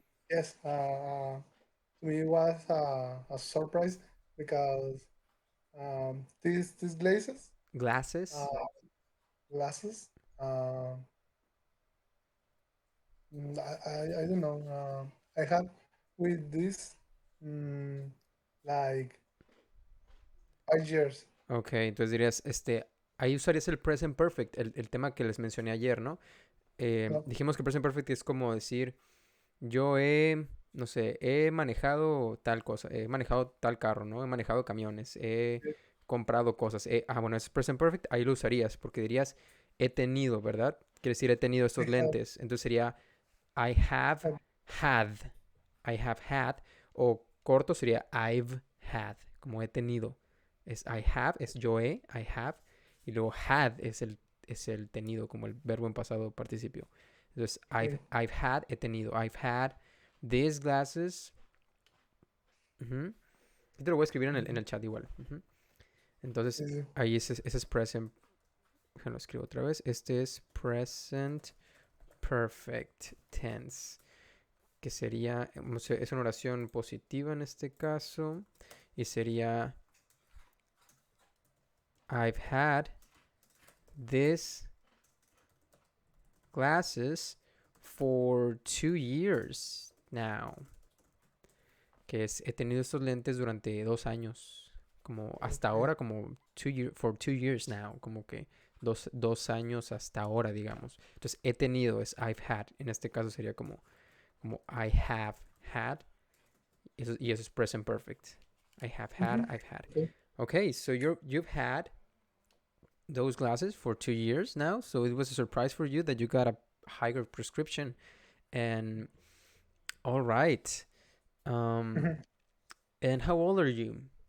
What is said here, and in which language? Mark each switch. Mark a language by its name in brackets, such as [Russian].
[English] Yes, to me it was a surprise because these glazes uh, Glasses. glasses. Uh, I don't know. I have with this mm, like 5 years. [Spanish] Okay, entonces dirías, ahí usarías el present perfect, el tema que les mencioné ayer, ¿no? No, Dijimos que present perfect es como decir, yo he, no sé, he manejado tal cosa, he manejado tal carro, ¿no? He manejado camiones, he comprado cosas. Bueno, es present perfect, ahí lo usarías, porque dirías, he tenido, ¿verdad? quiere decir he tenido [English] I [Spanish] estos [English] have, [Spanish] lentes. Entonces sería [English] I have have had. I have had. [Spanish] O corto sería [English] I've had, [Spanish] como he tenido. Es [English] I have, [Spanish] es yo he, I have. Y luego had es el tenido, como el verbo en pasado participio. Entonces, [English] okay. I've had, [Spanish] he tenido. [English] I've had these glasses. Ujú. [Spanish] Yo te lo voy a escribir en Mhm. el chat igual. Ujú. Entonces, Sí, sí. ahí ese es present. Déjalo escribo otra vez. Este es present perfect tense. Que sería, es una oración positiva en este caso. Y sería, [English] I've had these glasses for 2 years now. [Spanish] Que es, he tenido estos lentes durante 2 años. Como hasta [English] Okay. [Spanish] ahora, como [English] for 2 years now. [Spanish] Como que dos años hasta ahora, digamos. Entonces, he tenido es [English] I've had. [Spanish] En este caso sería como [English] I have had. [Spanish] Y eso es present perfect. [English] I have had, Mhm. I've had. Okay. Okay, so you've had those glasses for 2 years now. So it was a surprise for you that you got a higher prescription. And all right. Um, Mhm. and how old are you?